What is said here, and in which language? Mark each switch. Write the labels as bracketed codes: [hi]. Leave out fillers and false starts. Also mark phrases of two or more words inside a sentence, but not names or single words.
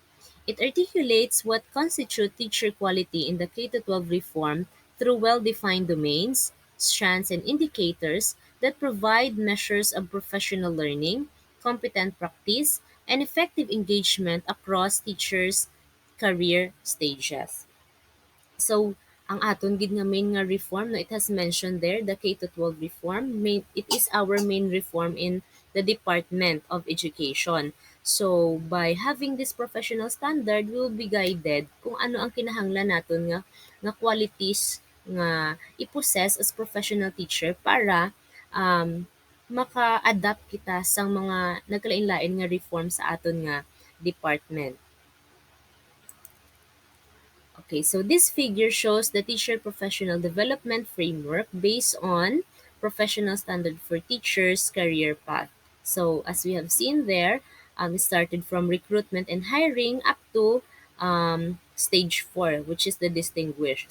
[en] It articulates what constitutes teacher quality in the K-12 reform through well-defined domains, strands, and indicators that provide measures of professional learning, competent practice, and effective engagement across teachers' career stages. So, [hil] ang aton gid nga main nga reform, [en] no, it has mentioned there, the K-12 reform, it is our main reform in the Department of Education. So, by having this professional standard, we will be guided [hil] kung ano ang kinahanglan naton nga qualities nga i-possess [en] as professional teacher [hil] para um, maka-adapt kita sa mga nagkalain-lain nga reform sa aton nga department. [en] Okay, so this figure shows the teacher professional development framework based on professional standard for teachers career path. So as we have seen there, it started from recruitment and hiring up to stage 4, which is the distinguished.